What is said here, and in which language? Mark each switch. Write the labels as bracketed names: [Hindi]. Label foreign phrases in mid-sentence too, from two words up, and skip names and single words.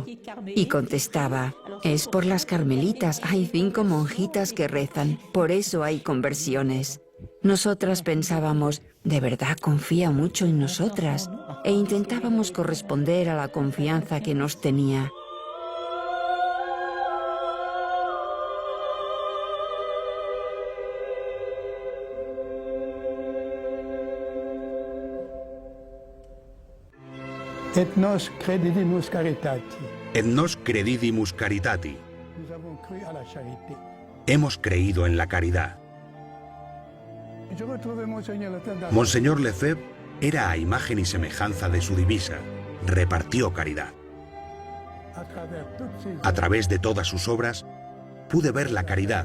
[Spanish] Y contestaba: es por las carmelitas, hay 5 monjitas que rezan, por eso hay conversiones. Nosotras pensábamos: ¿de verdad confía mucho en nosotras? E intentábamos corresponder a la confianza que nos tenía. [Latin] Et nos credidimus caritati. Et nos credidimus caritati. [French] Nous avons cru à la charité. [Spanish] Hemos creído en la caridad. [French] Je retrouve Monseigneur Lefebvre. [Spanish] Monseñor Lefebvre era a imagen y semejanza de su divisa. Repartió caridad. A través de todas sus obras, pude ver la caridad.